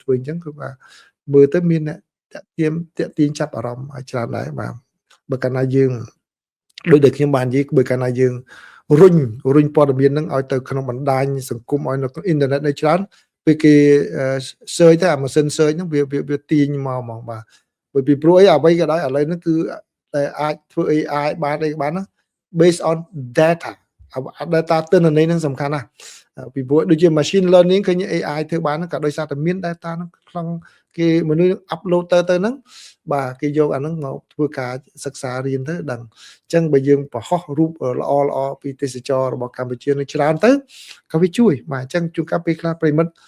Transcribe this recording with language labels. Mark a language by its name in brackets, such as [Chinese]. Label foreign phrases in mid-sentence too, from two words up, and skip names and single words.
[Khmer] ធ្វើអញ្ចឹងគឺបាទមើលទៅមានអ្នកតាក់ទាញចាប់អារម្មណ៍ឲ្យច្រើនដែរបាទបើកាលណាយើងដូចដែលខ្ញុំបាននិយាយបើកាលណាយើងរុញព័ត៌ មានហ្នឹងឲ្យទៅក្នុងបណ្ដាញសង្គមឲ្យនៅអ៊ីនធឺណិតនៅច្រើនពេលគេ search ទៅអាម៉ាស៊ីន search ហ្នឹងវាទា ញមកហ្មងបាទពីព្រោះអីអ្វីក៏ដោយឥឡូវហ្នឹងគឺតែអាចធ្វើ AI បានអីបានណា [English] based on data [Khmer] ទិន្នន័យហ្នឹងសំខាន់ណាស់ពីព្រោះដូចជា [English] machine learning [Khmer] ឃើញ AI ធ្វើបានហ្នឹងក៏ដោយសារតែមាន data ហ្នឹងក្នុងគេមនុស្ស upload ទៅហ្នឹងបាទគេយកអាហ្នឹងមកធ្វើការសិក្សារៀនទៅដឹងអញ្ចឹងបើយើងបង្ហោះរូបល្អពីទេសចររបស់កម្ពុជានឹងច្រើនទៅក៏វាជួយបាទអញ្ចឹងជួនកាលពេលខ្លះប្រិមិត្ត